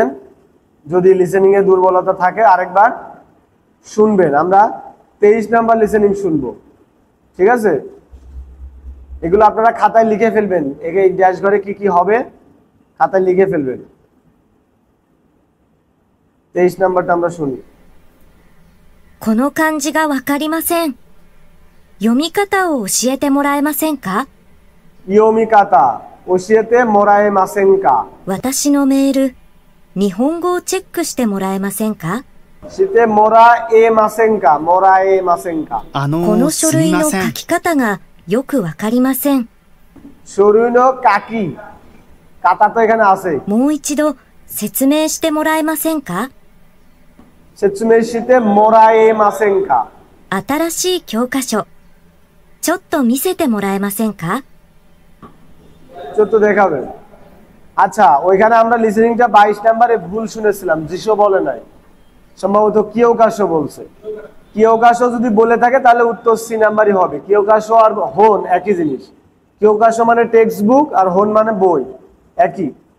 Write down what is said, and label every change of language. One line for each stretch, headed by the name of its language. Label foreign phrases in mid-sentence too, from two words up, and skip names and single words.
Bangla: যদি লিসেনিং এ দুর্বলতা থাকে আরেকবার শুনবেন। আমরা 23 নাম্বার লিসেনিং শুনবো, ঠিক আছে? এগুলো আপনারা খাতায় লিখে ফেলবেন, এই ড্যাশ ঘরে কি কি হবে খাতায় লিখে ফেলবেন। 23 নাম্বারটা আমরা শুনি।
Japanese: この漢字がわかりません。読み方を教えてもらえませんか？読み方を教えてもらえませんか. 私のメール、日本語をチェックしてもらえませんか？してもらえませんか、もらえませんか. この書すみ類のません。書き方がよくわかりません。書類の書き方
Bangla: তো এখানে আছে।
Japanese: もう一度説明してもらえませんか？説明してもらえませんか. 新しい教科書。ちょっと見せてもらえませんか？
Bangla: চোদ্দ দেখাবেন। আচ্ছা, ওইখানে আমরা লিসেনিংটা 22 নাম্বারে ভুল শুনেছিলাম, জিশো বলে নাই। সম্ভবত কিয়োকাশো বলছে। কিয়োকাশো যদি বলে থাকে তাহলে উত্তর সি নাম্বারই হবে। কিয়োকাশো আর হোন একই জিনিস। কিয়োকাশো মানে
English: text book
Bangla: আর হোন মানে বই, একই।